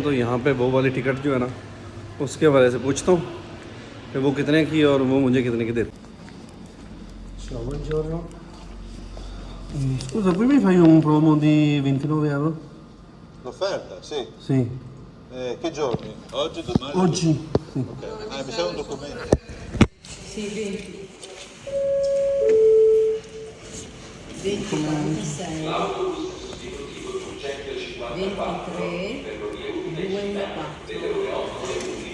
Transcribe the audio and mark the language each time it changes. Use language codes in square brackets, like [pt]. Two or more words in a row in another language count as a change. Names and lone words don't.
[hi] तो यहाँ पे वो वाली टिकट जो है ना उसके हवाले से पूछता हूँ कि वो कितने की और वो मुझे कितने की देते। [it] Scusa, poi mi fai un promo di 29 euro? L'offerta, sì. Sì. Che giorni? Oggi, domani? Oggi? Sì. Ok. Mi serve un documento. Sì, 20. 20, 46, 23, 2,4.